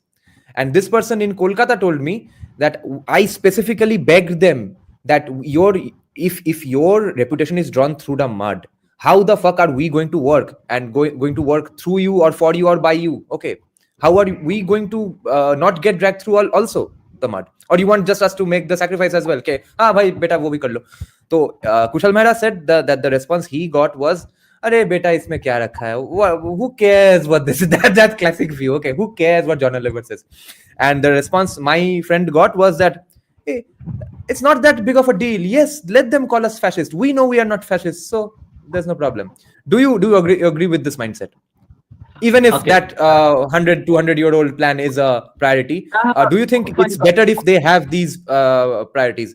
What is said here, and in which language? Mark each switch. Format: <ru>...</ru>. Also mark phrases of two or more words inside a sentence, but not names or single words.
<en>And this person in Kolkata told me that I specifically begged them that if your reputation is drawn through the mud, how the fuck are we going to work and going to work through you or for you or by you? Okay. How are we going to not get dragged through also the mud? Or you want just us to make the sacrifice as well?</en> <hi>Okay, भाई, बेटा, वो भी कर लो.</hi> <en>So Kushal Mehra said that the response he got was,</en> <hi>"अरे बेटा, इसमें क्या रखा है?</hi> <en>Who cares what this is?" That classic view. Okay, who cares what John Oliver says? And the response my friend got was that, hey, it's not that big of a deal. Yes, let them call us fascist. We know we are not fascists, so there's no problem. Do you agree with this mindset? Even if that 100, 200-year-old plan is a priority, do you think it's better if they have these priorities?</en>